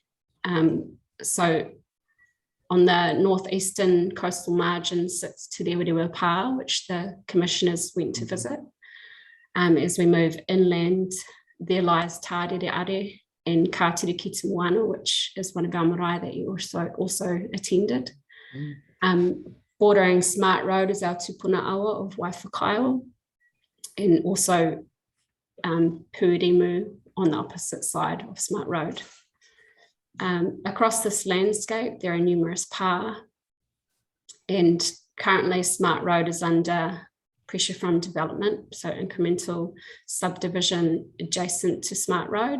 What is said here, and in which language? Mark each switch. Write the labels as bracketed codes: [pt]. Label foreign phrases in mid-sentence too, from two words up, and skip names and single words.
[en] So on the northeastern coastal margin sits Te Rewarewa Pa, which the commissioners went to visit. As we move inland, there lies Tārere Are and Kātere ki te Moana, which is one of our marae that you also attended. Bordering Smart Road is our [mi] tupuna awa [en] of Waifakaio, and also Pueremu on the opposite side of Smart Road. Across this landscape, there are numerous pa, and currently Smart Road is under pressure from development, so incremental subdivision adjacent to Smart Road.